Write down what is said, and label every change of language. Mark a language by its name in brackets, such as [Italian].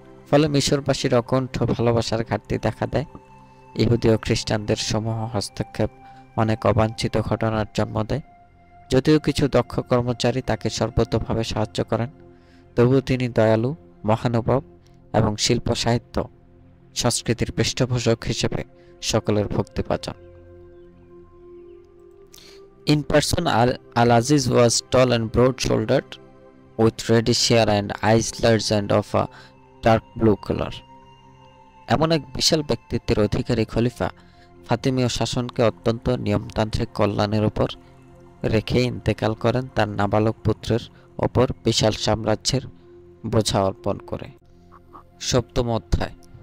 [Bangla] ফলে মিশরবাসীর অকণ্ঠ ভালোবাসার ঘাটতি দেখা দেয়। ইহুদি ও খ্রিস্টানদের সমূহ হস্তক্ষেপ অনেক অবাঞ্ছিত ঘটনার জন্ম দেয়। যদিও কিছু দক্ষ কর্মচারী তাকে সর্বতোভাবে সাহায্য করেন, তবুও তিনি দয়ালু, মহানুভব এবং শিল্প সাহিত্য সংস্কৃতির পৃষ্ঠপোষক হিসেবে সকলের ভক্তিভাজন। [English] In person, Al-Aziz was tall and broad-shouldered, with reddish hair and eyes large and of a dark blue color. [Bangla] এমন এক বিশাল ব্যক্তিত্বের অধিকারী খলিফা ফাতিমীয় শাসনকে অত্যন্ত নিয়মতান্ত্রিক কল্যাণের উপর রেখে ইন্তেকাল করেন, তার নাবালক পুত্রের ওপর বিশাল সাম্রাজ্যের বোঝা অর্পণ করে। সপ্তম অধ্যায়।